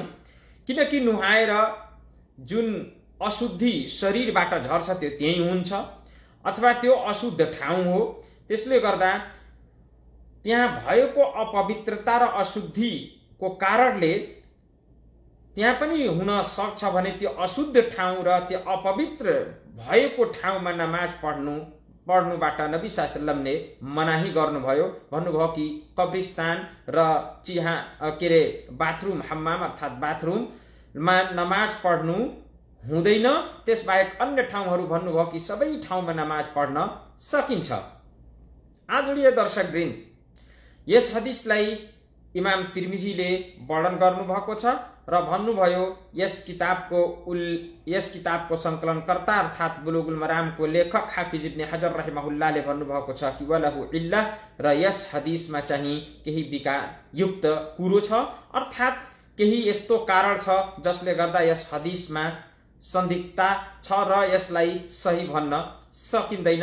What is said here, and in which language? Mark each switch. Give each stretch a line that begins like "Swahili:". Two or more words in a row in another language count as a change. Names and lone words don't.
Nepali: किनकि नुहाएर जुन अशुद्धि शरीरबाट झर्छ त्यो त्यही हुन्छ, अथवा त्यो अशुद्ध ठाउँ हो। त्यसले गर्दा त्यहाँ भएको अपवित्रता र अशुद्धिको कारणले त्यहाँ पनि हुन सक्छ भने त्यो अशुद्ध ठाउँ र त्यो अपवित्र भएको ठाउँमा नमाज पढ्नुबाट नबी
Arabic: صلى الله عليه وسلم
Nepali: मनाही गर्नुभयो। भन्नुभयो कि कब्रिस्तान र बाथरूम, हम्माम अर्थात् बाथरूममा नमाज पढ्नु हुँदैन। त्यसबाहेक अन्य ठाउँहरू भन्नुभयो कि सबै ठाउँमा नमाज पढ्न सकिन्छ। आदरणीय दर्शकवृन्द, यस हदिसलाई इमाम तिर्मिजीले वर्णन गर्नुभएको छ र भन्नुभयो यस किताबको संकलनकर्ता अर्थात् बुलुगुल मरामको लेखक हाफिज इब्न हजर रहमहुल्लाहले भन्नुभएको छ कि
Arabic: وله علة,
Nepali: र यस हदिसमा चाहिँ केही विकारयुक्त कुरो छ, अर्थात् केही यस्तो कारण छ जसले गर्दा यस हदिसमा सन्दिग्धता छ र यसलाई सही भन्न सकिँदैन।